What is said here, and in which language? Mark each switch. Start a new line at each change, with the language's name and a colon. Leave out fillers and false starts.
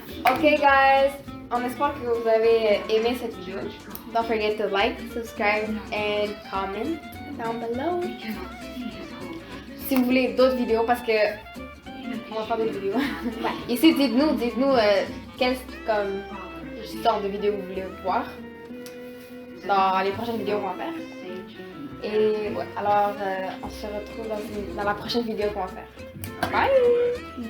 French: Ok guys, on espère que vous avez aimé cette vidéo.
English: Don't forget to like, subscribe and comment down below.
French: Si vous voulez d'autres vidéos parce que on va faire d'autres vidéos. Ici dites-nous quelle comme sorte de vidéo vous voulez voir dans les prochaines vidéos qu'on va faire. Et ouais, alors on se retrouve dans la prochaine vidéo qu'on va faire. Bye!